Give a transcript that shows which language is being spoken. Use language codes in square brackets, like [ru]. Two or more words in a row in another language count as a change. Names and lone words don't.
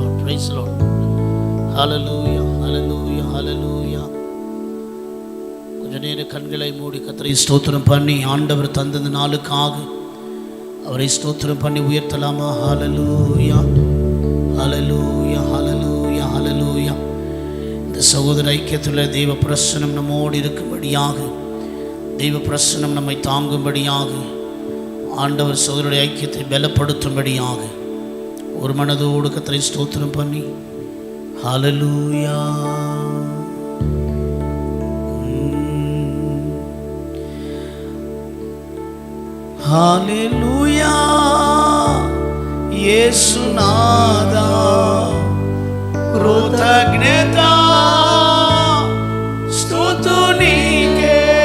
[en] Praise Lord. [ta] ஹல்லேலூயா ஹல்லேலூயா ஹல்லேலூயா. கொஞ்ச நேரம் கண்களை மூடி கர்த்தரை ஸ்தோத்திரம் பண்ணி ஆண்டவர் தந்த நாளுக்காக அவரை ஸ்தோத்திரம் பண்ணி உயர்த்தலாமா? ஹல்லேலூயா ஹல்லேலூயா ஹல்லேலூயா ஹல்லேலூயா. இந்த சகோதர ஐக்கியத்தில் தெய்வ பிரசன்னம் நம்மோடு இருக்கும்படியாக, தெய்வ பிரசன்னம் நம்மை தாங்கும்படியாக, ஆண்டவர் சகோதரருடைய ஐக்கியத்தை பலப்படுத்தும்படியாக ஒரு மனதோடு கர்த்தரை ஸ்தோத்திரம் பண்ணி ஹல்லேலூயா. [te] హల్లెలూయా యేసునాదా కృతజ్ఞత స్తుతి నీకే.